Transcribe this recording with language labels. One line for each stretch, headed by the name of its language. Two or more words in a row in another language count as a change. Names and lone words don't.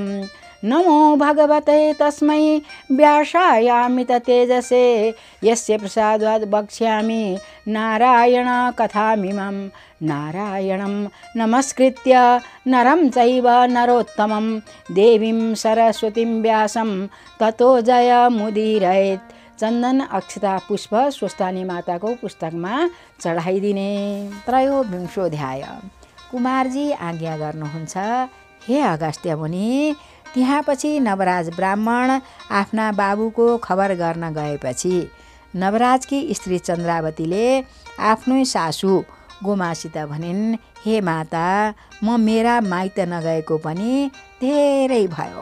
Sanskrit: नमो भगवते तस्मै व्यासायामित तेजसे यस्य प्रसादात् वक्ष्यामि नारायण कथामिमं। नारायणं नमस्कृत्य नरं चैव नरोत्तमं देवीं सरस्वतीं व्यासं ततो जयमुदीरयेत्।
Nepali: चन्दन अक्षता पुष्प स्वस्थानी माताको पुस्तकमा चढाइदिने।
Sanskrit: त्रयोविंशोऽध्याय।
Nepali: कुमारजी आज्ञा गर्नुहुन्छ, हे अगस्त्य मुनि, त्यहाँपछि नवराज ब्राह्मण आफ्ना बाबुको खबर गर्न गएपछि नवराजकी स्त्री चन्द्रावतीले आफ्नै सासू गोमासित भनिन्, हे माता, म मेरा माइत नगएको पनि धेरै भयो।